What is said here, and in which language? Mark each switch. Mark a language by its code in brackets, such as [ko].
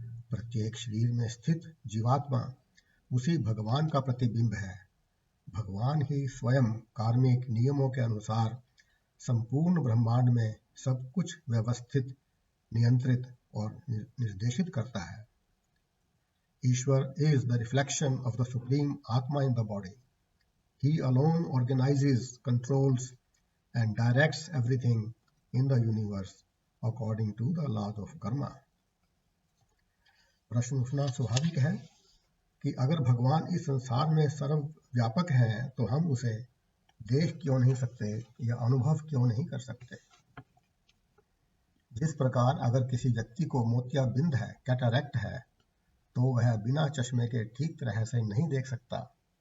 [hi] प्रत्येक शरीर में स्थित जीवात्मा उसी भगवान का प्रतिबिंब है। भगवान ही स्वयं कार्मिक नियमों के अनुसार संपूर्ण ब्रह्मांड में सब कुछ व्यवस्थित, नियंत्रित और निर्देशित करता है। [en] Ishwar is the reflection of the supreme Atma in the body. He alone organizes, controls and directs everything in the universe according to the laws of karma. [hi] प्रश्न उठना स्वाभाविक है कि अगर भगवान इस संसार में सर्वव्यापक हैं तो हम उसे देख क्यों नहीं सकते या अनुभव क्यों नहीं कर सकते। जिस प्रकार अगर किसी व्यक्ति को मोतियाबिंद है, कैटरैक्ट है, तो वह बिना चश्मे के ठीक तरह से नहीं देख सकता।